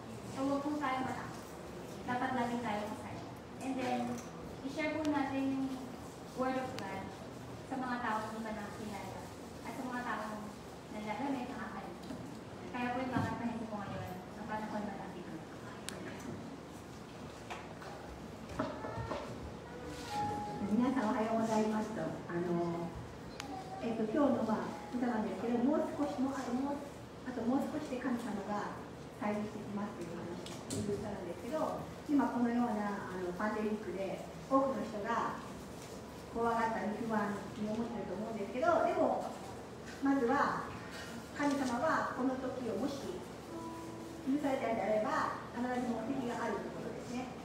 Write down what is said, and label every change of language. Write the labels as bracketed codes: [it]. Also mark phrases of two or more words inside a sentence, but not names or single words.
[tl] So huwag po tayo matakot. Dapat laging tayo masaya. And then, i-share po natin yung [en] Word of God [tl] sa mga taong hindi pa nakakilala at sa mga taong nalalamit, nakakalimutan. Kaya po yung kakantahin ko ngayon ang panahon na natin. [ja] 皆さんおはようございますと、今日の歌なんですけど、もう少しで神様が再臨してきますという話を言う歌なんですけど、今このようなパンデミックで多くの人が怖がったり不安に思っていると思うんですけど、でもまずは神様はこの時をもし許されたのであれば必ず目的があるということですね。